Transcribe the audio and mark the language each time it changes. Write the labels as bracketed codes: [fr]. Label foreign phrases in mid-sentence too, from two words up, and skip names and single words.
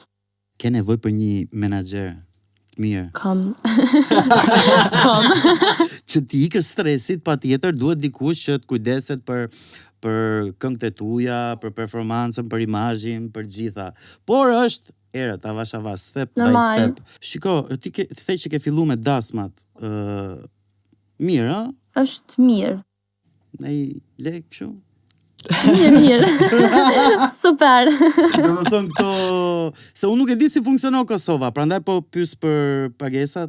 [sq] Ke nevojë për një menaxher të mirë. Kam. Që ti ikësh stresit, patjetër duhet dikush që të kujdeset për këngët e tuaja, për performancën, për imazhin, për gjitha. Por është erët, avash, [en] step by step. [sq] Shiko, ti the që ke fillu me dasmat. Mirë, a? Është mirë. Ne i lek kështu? Mirë. Super. Do të thënë këto... Se unë nuk e di si funksionon Kosova, prandaj po pyes për pagesat.